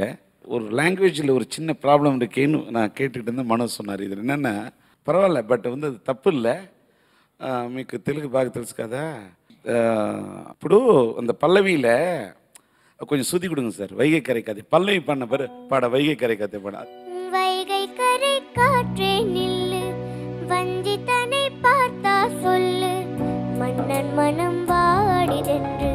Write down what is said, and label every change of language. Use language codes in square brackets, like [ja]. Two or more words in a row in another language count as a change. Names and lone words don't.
[ta] ஒரு லாங்குவேஜில் ஒரு சின்ன ப்ராப்ளம் இருக்கேன்னு நான் கேட்டுக்கிட்டு இருந்தேன். மனோ சொன்னார். இது என்னென்னா பரவாயில்ல, பட் வந்து அது தப்பு இல்லை, [te] మీకు తెలుగు బాగా తెలుసు కదా. [ta] ఇప్పుడు அந்த பல்லவியில் கொஞ்சம் சுத்தி கொடுங்க சார். வைகை கரை காத்தே பல்லவி பண்ண பாட வைகை கரை காத்தே பாட. வைகை கரை காற்றே நில்லு, வஞ்சித்தனை பார்த்தா சொல்லு, மன்னன் மனம் வாடிதென்று